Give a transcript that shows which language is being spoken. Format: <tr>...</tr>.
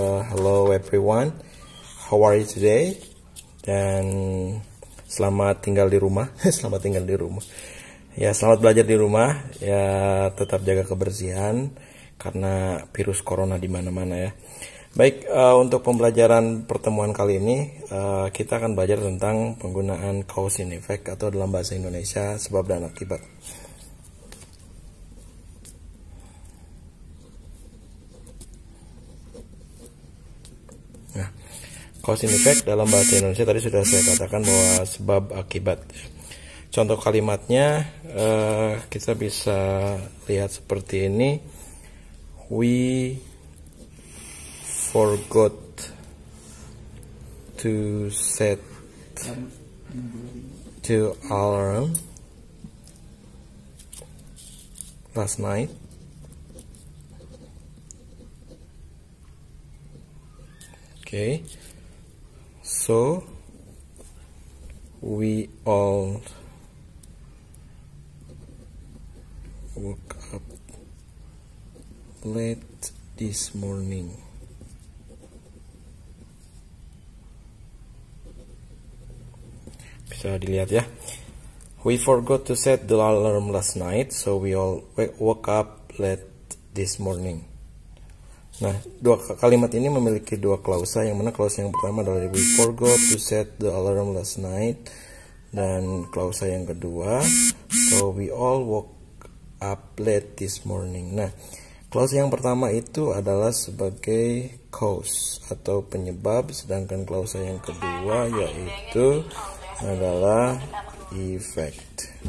<en>Hello everyone, how are you today?</en> <id>Dan selamat tinggal di rumah. Selamat tinggal di rumah. Ya, selamat belajar di rumah. Ya, tetap jaga kebersihan karena virus corona di mana-mana ya. Baik, untuk pembelajaran pertemuan kali ini kita akan belajar tentang penggunaan cause and effect atau dalam bahasa Indonesia sebab dan akibat. Nah, cause and effect dalam bahasa Indonesia tadi sudah saya katakan bahwa sebab akibat. Contoh kalimatnya kita bisa lihat seperti ini.</id> <en>We forgot to set the alarm last night. Okay, so we all woke up late this morning.</en> <id>Bisa dilihat ya.</id> <en>We forgot to set the alarm last night, so we all woke up late this morning.</en> <id>Nah, dua kalimat ini memiliki dua klausa, yang mana klausa yang pertama adalah</id> <en>we forgot to set the alarm last night,</en> <id>dan klausa yang kedua</id> <en>so we all woke up late this morning.</en> <id>Nah, klausa yang pertama itu adalah sebagai cause atau penyebab, sedangkan klausa yang kedua yaitu adalah effect.</id>